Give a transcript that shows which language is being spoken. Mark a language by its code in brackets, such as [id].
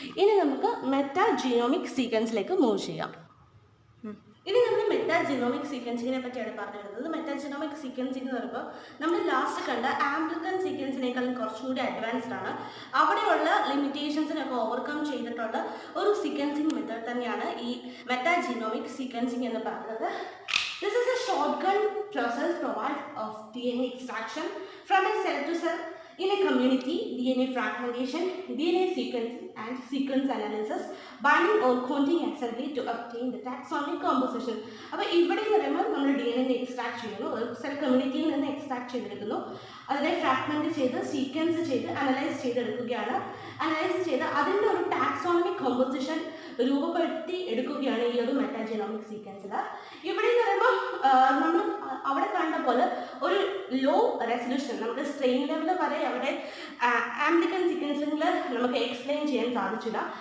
[ml] ഇനി നമുക്ക് മെറ്റാജീനോമിക് സീക്വൻസിലേക്ക് മൂവ് ചെയ്യാം. ഇനി നമ്മൾ മെറ്റാജീനോമിക് സീക്വൻസിങ്ങിനെ പറ്റിയാണ് പറഞ്ഞു വരുന്നത്. മെറ്റാജീനോമിക് സീക്വൻസിങ് എന്ന് പറയുമ്പോൾ നമ്മൾ ലാസ്റ്റ് കണ്ട ആംപ്ലിക്കൻ സീക്വൻസിനേക്കാളും കുറച്ചും കൂടി അഡ്വാൻസ്ഡ് ആണ്. അവിടെയുള്ള ലിമിറ്റേഷൻസിനൊക്കെ ഓവർകം ചെയ്തിട്ടുള്ള ഒരു സീക്വൻസിങ് മെത്തേഡ് തന്നെയാണ് ഈ മെറ്റാജീനോമിക് സീക്വൻസിങ് എന്ന് പറയുന്നത്. [en] This is a shotgun process provides of DNA extraction from a cell to cell in a community, DNA fragmentation, DNA sequencing and sequence analysis, binding or counting assembly to obtain the taxonomic composition. [ml] അപ്പോൾ ഇവിടെ എന്ന് പറയുമ്പോൾ നമ്മൾ DNA extract ചെയ്യുന്നു, ഒരു cell കമ്മ്യൂണിറ്റിയിൽ നിന്ന് extract ചെയ്തെടുക്കുന്നു, അതിനെ ഫ്രാഗ്മെൻറ്റ് ചെയ്ത് സീക്വൻസ് ചെയ്ത് അനലൈസ് ചെയ്തെടുക്കുകയാണ്. അനലൈസ് ചെയ്ത് അതിൻ്റെ ഒരു ടാക്സോണമിക് കോമ്പോസിഷൻ രൂപപ്പെടുത്തി എടുക്കുകയാണ് ഈ ഒരു മെറ്റാജെനോമിക് സീക്വൻസിൽ. ഇവിടെ എന്ന് പറയുമ്പോൾ നമ്മൾ അവിടെ കണ്ട പോലെ ഒരു ലോ റെസൊല്യൂഷൻ നമുക്ക് സ്ട്രെയിൻ ലെവൽ വരെ അവിടെ ആംപ്ലിക്കൻ സീക്വൻസിംഗിൽ നമുക്ക് എക്സ്പ്ലെയിൻ ചെയ്യാൻ സാധിച്ചില്ല.